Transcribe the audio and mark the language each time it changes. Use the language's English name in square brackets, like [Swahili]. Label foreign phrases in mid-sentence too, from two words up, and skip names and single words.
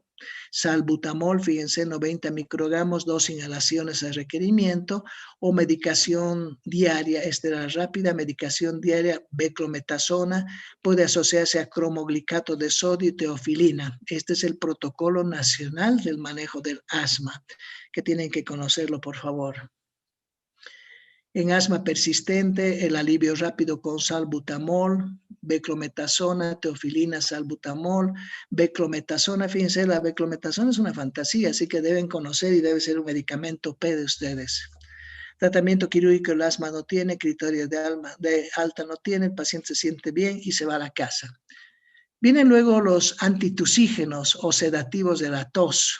[Spanish] Salbutamol, fíjense, 90 microgramos, 2 inhalaciones a requerimiento, o medicación diaria, esta rápida, medicación diaria, beclometasona, puede asociarse a cromoglicato de sodio y teofilina. Este es el protocolo nacional del manejo del asma, que tienen que conocerlo, por favor. En asma persistente, el alivio rápido con salbutamol, beclometasona, teofilina, salbutamol, beclometasona. Fíjense, la beclometasona es una fantasía, así que deben conocer y debe ser un medicamento P de ustedes. Tratamiento quirúrgico, el asma no tiene, criterios de alta no tiene, el paciente se siente bien y se va a la casa. Vienen luego los antitusígenos o sedativos de la tos.